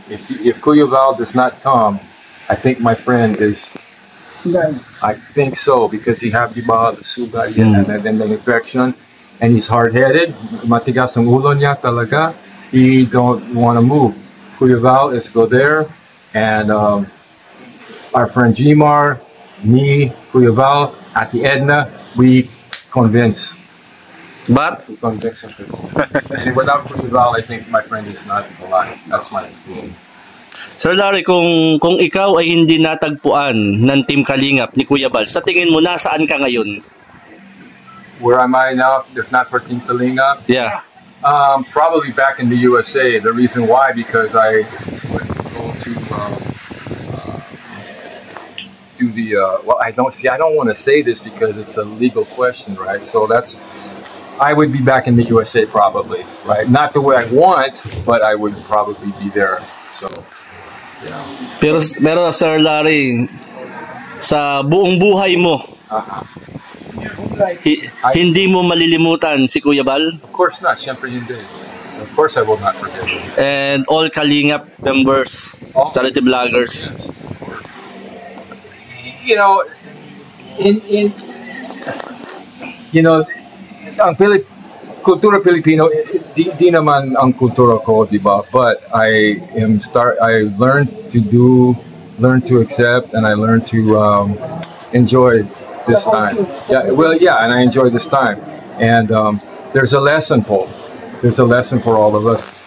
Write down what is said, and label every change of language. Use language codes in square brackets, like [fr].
[en] If Kuya Bal does not come, I think my friend is. I think so because he have the sugat and then the infection, and he's hard-headed. [tl] Matigas ang ulo niya talaga. [en] He don't want to move. Kuya Bal, let's go there, and our friend Gmar, me, Kuya Bal, Ate Edna, we convince. But We convince him to go. And without Kuya Bal, I think my friend is not alive. That's my opinion. [tl] Sir Larry, kung ikaw ay hindi natagpuan ng Team Kalingap ni Kuya Bal, sa tingin mo nasaan ka ngayon? [en] Where am I now? If not for Team Kalinga, Yeah. probably back in the USA. The reason why, because I would go to do the well. I don't want to say this because it's a legal question, right? So I would be back in the USA probably, right? Not the way I want, but I would probably be there. So, yeah. [tl] Pero Sir Larry, sa buong buhay mo, hindi mo malilimutan si Kuya Bal? [en] Of course not. [tl] Siyempre hindi. [en] Of course I will not forget him. And all Kalingap members, charity vloggers. Yes. [tl] You know, ang kultura Pilipino, di naman ang kultura ko, di ba? [en] But I learned to accept, and I learned to enjoy this time. And I enjoy this time. And there's a lesson, Paul. There's a lesson for all of us.